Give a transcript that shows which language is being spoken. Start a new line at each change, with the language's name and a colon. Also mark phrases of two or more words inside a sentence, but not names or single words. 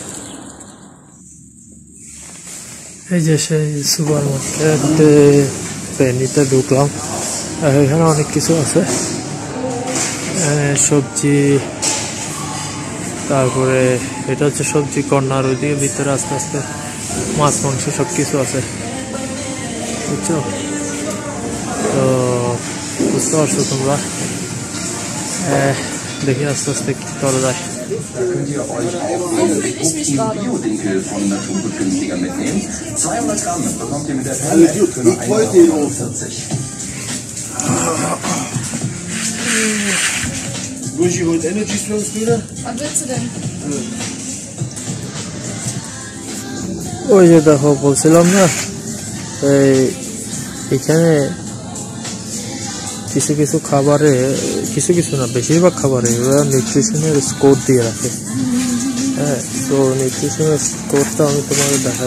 Bangla: এই যে সেই সুপার মার্কেটে নিতে ঢুকলাম, এখানে অনেক কিছু আছে, সবজি, তারপরে এটা হচ্ছে সবজি কর্নার, ওইদিকে ভিতরে আস্তে আস্তে মাছ মাংস সব কিছু আছে, বুঝছো? তো বুঝতে পারছো তোমরা, দেখি আস্তে আস্তে কি করা যায়।
German: Könnt ihr euch auch einen Bio-Dinkel von Naturgut günstiger mitnehmen. 200 Gramm bekommt ihr mit der Pelle für nur 1,40 €. Luigi holt Energy Strings wieder. Was willst du denn?
Bangla: ওই যে দেখো বলছিলাম না, এখানে কিছু কিছু খাবারে, কিছু কিছু না বেশিরভাগ খাবারে ওরা নিউট্রিশনের স্কোর দিয়ে রাখে। হ্যাঁ, তো নিউট্রিশনের স্কোরটা আমি তোমাকে দেখাই।